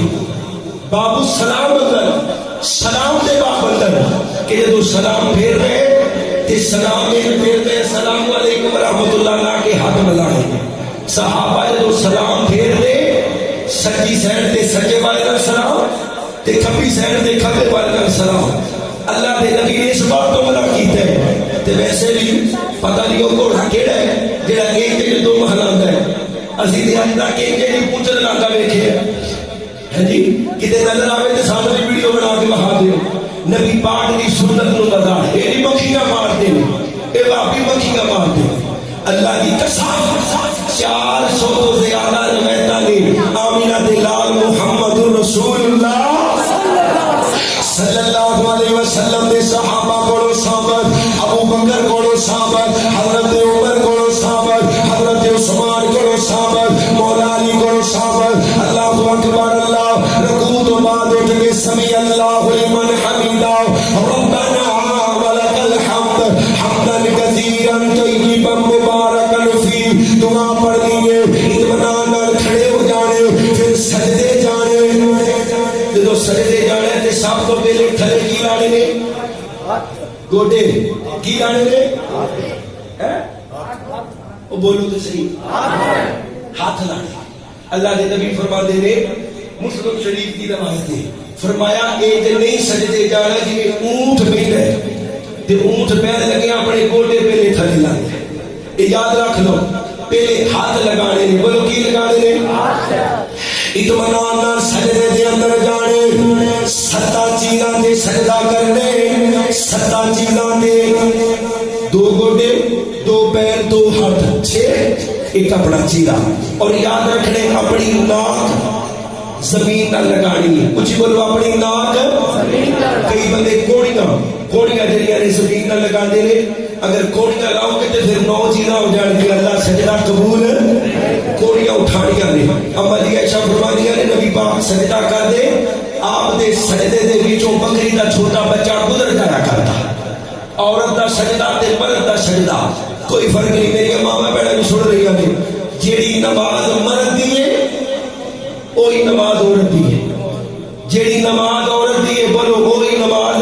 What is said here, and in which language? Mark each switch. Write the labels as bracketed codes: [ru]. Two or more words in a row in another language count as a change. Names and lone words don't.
[pa] باب السلام اندر سلام دے باب اندر کہ جدو سلام پھیر رہے تے سلام میں پھیر رہے [ar] السلام علیکم ورحمۃ اللہ [pa] لا کے ہاتھ ملائے. صحابہ جدو سلام پھیر دے سچی سائڈ تے سجے والے کا سلام تے کھبی سائڈ تے کھبے والے کا سلام. اللہ دے نبی نے اس بات کو منع کیتا ہے. تے ویسے بھی پتہ نہیں وہ گھوڑا کیڑا ہے جڑا ایک تے دو ہلاندا ہے. اسی تے اج تک ایک دی پوچھ لگا ویکھے ہے جی کتے نظر آوے تے سامنے بھی ویڈیو بنا کے بہا دیو. نبی پاک دی سنت نو بتا اے دی مکھیاں مارتے ہیں اے واقعی مکھیاں مارتے ہیں. اللہ کی قسم 400 تو زیادہ روایتاں نے آمینہ دے لال محمد رسول اللہ [ar] صلی اللہ علیہ وسلم [pa] دے صحابہ کو صحابت ابو بکر کو صحابت حضرت عمر کو صحابت حضرت عثمان کو صحابت مولا علی کو صحابت. [ar] اللہ اکبر اللہ [pa] رکوع تو بعد اٹھ کے [ar] سمیع اللہ لمن حمیدہ ربنا ولک الحمد حمدا کثیرا طیبا مبارکا فی. [pa] دعا پڑھنی ہے اطمینان نال کھڑے ہو جانے پھر سجدے جانے. جدو سجدے جانے تے سب تو پہلے تھلے کی لانے نے گوڈے کی لانے نے وہ بولو تو صحیح ہاتھ لانے. اللہ دے نبی فرماتے نے مسلم شریف کی روایت ہے فرمایا اے تے نہیں سجدے جانا جی اونٹ بیٹھا ہے تے اونٹ پیر لگے اپنے گوڈے پہلے تھلے لانے. یہ یاد رکھ لو پہلے ہاتھ لگانے نے. بولو کی لگانے نے اطمینان نال سجدے دے اندر جانے. 7 چیزاں تے سجدہ کرنے 7 چیزاں تے 2 گوڈے 2 پیر 2 ہاتھ 6 ایک اپنا چیرا. اور یاد رکھنے اپنی ناک زمین نہ لگانی ہے. کچھ بولو اپنی ناک. کئی بندے کوڑیاں جڑیاں نے زمین نہ لگا دے نے. اگر کوڑیاں لاؤ گے تو پھر 9 چیزاں ہو جان گی. اللہ سجدہ قبول کوڑیاں اٹھانیاں نے. اما دی عائشہ فرمانیاں نے نبی پاک سجدہ کر دے آپ دے سجدے دے وچوں بکری دا چھوٹا بچہ گزر جایا کرتا. عورت دا سجدہ تے مرد دا سجدہ کوئی فرق نہیں. میری ماما بہنیں [ur] بھی سن رہی ہیں [pa] جیڑی نماز مرد دی ہے وہی نماز عورت دی ہے. جیڑی نماز عورت دی ہے بولو وہی نماز.